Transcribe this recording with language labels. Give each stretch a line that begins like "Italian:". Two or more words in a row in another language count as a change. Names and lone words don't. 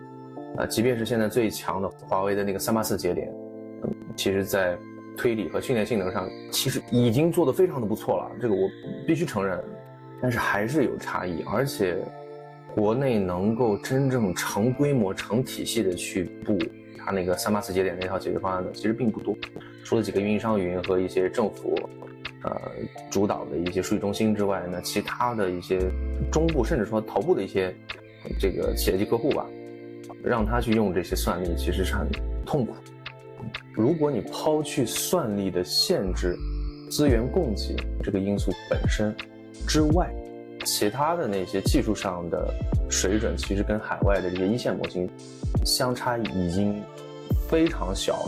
Chinese: 即便是現在最強的華為的那個384節點，其實在推理和訓練性能上其實已經做得非常的不錯了，這個我必須承認，但是還是有差異，而且國內能夠真正成規模成體系的去布它那個384節點那套解決方案的其實並不多，除了幾個運營商雲和一些政府主導的一些數據中心之外呢，其他的一些中部甚至說頭部的一些這個企業級客戶吧，讓他去用這些算力其實是很痛苦。如果你拋去算力的限制、資源供給這個因素本身之外，其他的那些技術上的水準其實跟海外的這些一線模型相差已經非常小了。